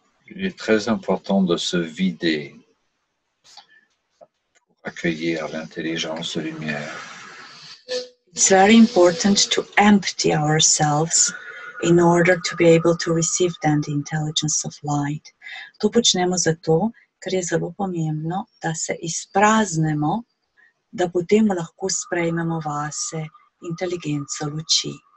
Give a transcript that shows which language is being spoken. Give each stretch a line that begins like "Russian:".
French: Il est très important de se vider pour accueillir l'intelligence de lumière.
English: It's very important to empty ourselves in order to be able to receive then the intelligence of light.
Slovenian: To počnemo zato, ker je zelo pomembno, da se izpraznemo, da potem lahko sprejmemo vase inteligenco luči.